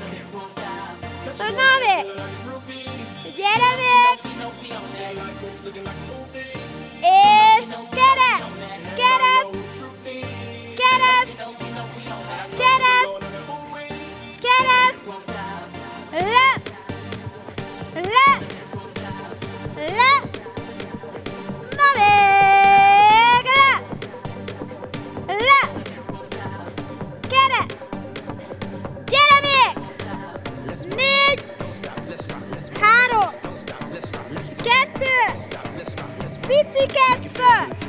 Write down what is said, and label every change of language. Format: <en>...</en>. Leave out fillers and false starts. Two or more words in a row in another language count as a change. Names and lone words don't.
<hu>Na még, gyere még, és kereszt, kereszt, kereszt, kereszt, kereszt, le, le, le, na még, le, kereszt, gyere még, 4, 3, 2, piciket föl,</hu>